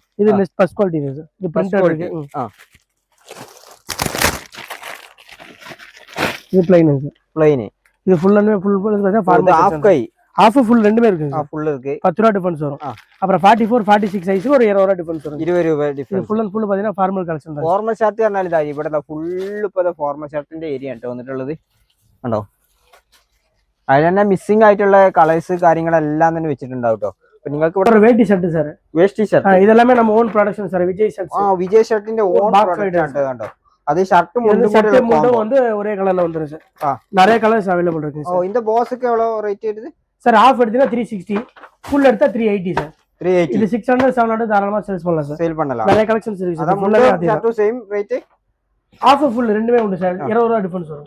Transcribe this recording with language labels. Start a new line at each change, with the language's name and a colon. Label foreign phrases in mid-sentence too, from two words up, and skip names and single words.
Tamil: இது
English: next first quality
Tamil: இது சார். இது பிரிண்டட் இருக்கு. இது பிளைன் சார். பிளைன். இது
English: full and full
Tamil: பாத்தீங்கன்னா ஃபார்மல் ஆஃப் கை
English: half full
Tamil: ரெண்டுமே இருக்கு சார். ஃபுல் இருக்கு. 10 ரூபா டிஃபரன்ஸ் வரும். அப்புறம் 44 46 சைஸ் ஒரு 20 ரூபா டிஃபரன்ஸ் வரும். 20 ரூபாய் டிஃபரன்ஸ்.
English: full and full പാത്തീന formal collection ആണ്. formal shirt
Malayalam: പറഞ്ഞാൽ ഇതാ ഇവിടെ ഫുൾ ഇപ്പോൾ ഫോർമൽ ഷർട്ടിന്റെ ഏരിയ ആണ് വന്നിട്ടുള്ളത്. കണ്ടോ? അതിൽ തന്നെ മിസ്സിംഗ് ആയിട്ടുള്ള കളേഴ്സ് കാര്യങ്ങളെല്ലാം തന്നെ വെച്ചിട്ടുണ്ടാവും കേട്ടോ. അപ്പോൾ നിങ്ങൾക്ക് ഇവിടെ ഒരു വേട്ടി ഷർട്ട് സാർ. വേഷ്ടി ഷർട്ട്. ഇതെല്ലാം நம்ம
English: own production
Malayalam: സാർ. വിജയ് ഷർട്ട്സ്. വിജയ് ഷർട്ടിന്റെ
English: own product
Malayalam: ആണ് കണ്ടോ.
Tamil: அது ஷர்ட் முண்டும் வந்து ஒரே கலர்ல வந்துரும் சார். நிறைய
English: colours available
Tamil: இருக்கு சார். இந்த பாஸ்க்கு எவ்வளவு ரேட் வருது சார்? ஆஃப் எடுத்தீங்கன்னா 360, ஃபுல் எடுத்தா 380 சார். 380 இது 600 700 தாராளமா சேல்ஸ் பண்ணலாம் சார். சேல் பண்ணலாம். நிறைய கலெக்ஷன்ஸ் இருக்கு அத சார். ஃபுல்லாவே அதே முன்னாடி
English: same rate.
Tamil: ஆஃபர் ஃபுல் ரெண்டுமே உண்டு சார். 20 ரூபாய் டிஃபரன்ஸ் வரும்.